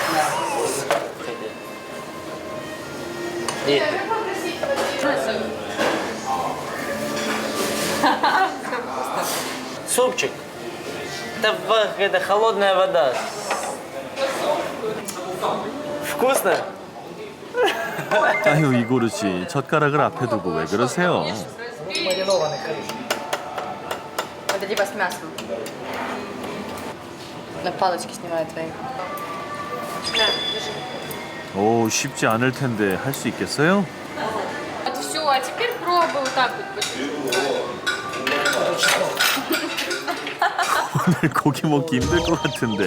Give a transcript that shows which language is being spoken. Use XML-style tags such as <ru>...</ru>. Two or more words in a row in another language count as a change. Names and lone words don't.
<ru>И супчик. Это холодная вода. Вкусно?</ru> <ko>아유 이고르 씨 젓가락을 앞에 두고 왜 그러세요?</ko> <ru>Это типа с мясом. На палочке снимают твои.</ru> <ko>오 쉽지 않을 텐데 할 수 있겠어요?</ko> <ru>Вот все, а теперь пробуй вот так вот.</ru> <ko>오늘 고기 먹기 힘들 것 같은데.</ko>